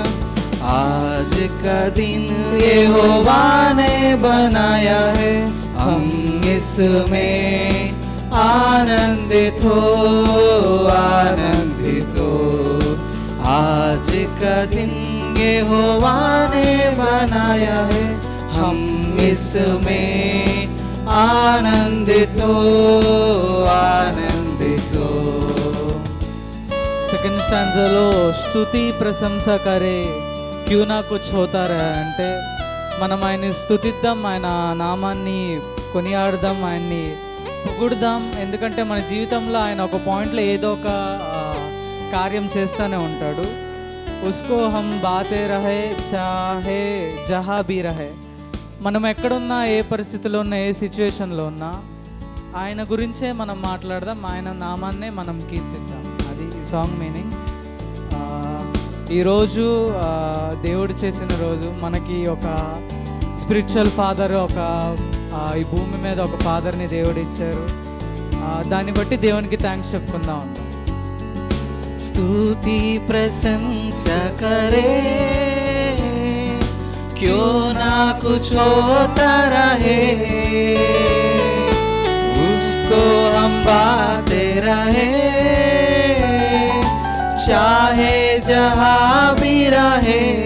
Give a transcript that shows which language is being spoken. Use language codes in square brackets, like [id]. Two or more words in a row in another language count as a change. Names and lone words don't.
[hi] आज का दिन यहोवा ने बनाया है, हम इसमें आनंदित हो आनंदित हो. आज का दिन यहोवा ने बनाया है, हम इसमें आनंदित हो आनंदित हो. [te] సెకండ్ స్టాంజాలో [hi] स्तुति प्रशंसा करे क्यों ना कुछ होता रहे [te] అంటే మనం ఆయన్ని స్తుతిద్దాం, ఆయన నామాన్ని కొనియాడదాం, ఆయన్ని పొగుడుదాం. ఎందుకంటే మన జీవితంలో ఆయన ఒక పాయింట్లో ఏదో ఒక కార్యం చేస్తూనే ఉంటాడు. [hi] उसको हम बाते रहे चाहे जहाँ भी रहे. [te] మనం ఎక్కడున్నా, ఏ పరిస్థితిలో ఉన్నా, ఏ సిచ్యువేషన్లో ఉన్నా ఆయన గురించే మనం మాట్లాడదాం, ఆయన నామాన్నే మనం కీర్తిద్దాం. అది ఈ [en] song meaning. [te] ఈరోజు దేవుడు చేసిన రోజు, మనకి ఒక [en] spiritual father, [te] ఈ భూమి మీద ఒక ఫాదర్ని దేవుడు ఇచ్చారు. దాన్ని బట్టి దేవునికి థ్యాంక్స్ చెప్పుకుందాం. [hi] स्तुति प्रशंसा करे क्यों ना कुछ होता रहे, उसको हम बाते रहे चाहे जहाँ भी रहे.